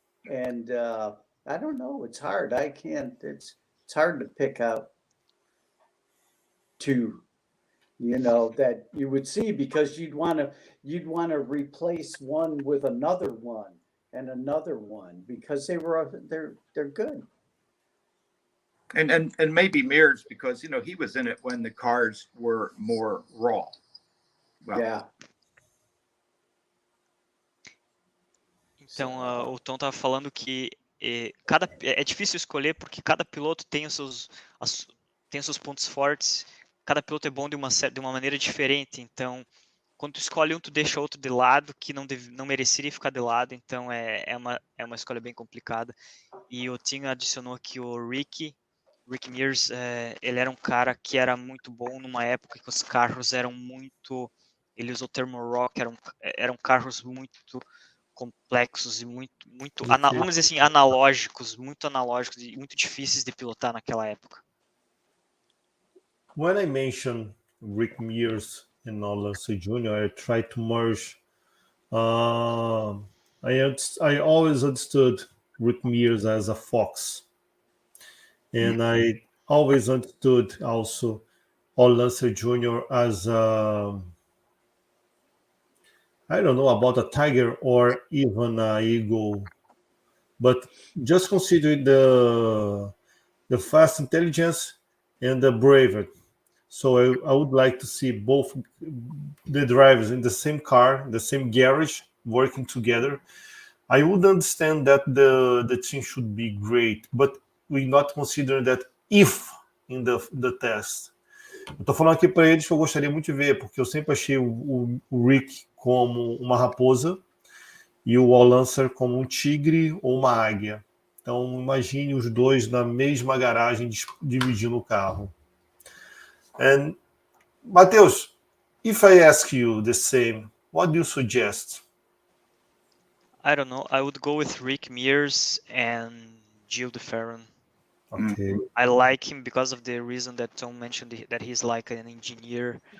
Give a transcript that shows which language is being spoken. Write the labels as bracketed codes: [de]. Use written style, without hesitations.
[en] And I don't know, it's hard. I can't, it's hard to pick out two, you know, that you would see, because you'd want to replace one with another one and another one, because they're good. And maybe Mears, because, you know, he was in it when the cars were more raw. Well, yeah. [pt] Então, o Tom estava falando que é difícil escolher, porque cada piloto tem os seus pontos fortes. Cada piloto é bom de uma maneira diferente. Então, quando tu escolhe um, tu deixa outro de lado, que não mereceria ficar de lado. Então, é uma escolha bem complicada. E o Tim adicionou que o Rick Mears, ele era um cara que era muito bom numa época que os carros eram muito... Ele usou o termo rock, eram carros muito complexos e vamos dizer assim, analógicos e muito difíceis de pilotar naquela época. [en] When I mention Rick Mears and Al Unser Jr., I try to merge. I always understood Rick Mears as a fox, and I always understood also Al Unser Jr. as I don't know about a tiger or even an eagle, but just considering the fast intelligence and the bravery. So I would like to see both the drivers in the same car, the same garage, working together. I would understand that the team should be great, but we not consider that if in the test. [pt] Eu tô falando aqui para eles que eu gostaria muito de ver, porque eu sempre achei o Rick como uma raposa e o All Lancer como um tigre ou uma águia. Então imagine os dois na mesma garagem dividindo o carro. [en] And Mateus, if I ask you the same, what do you suggest? I don't know. I would go with Rick Mears and Gilles de Ferran. Okay. I like him because of the reason that Tom mentioned, that he's like an engineer.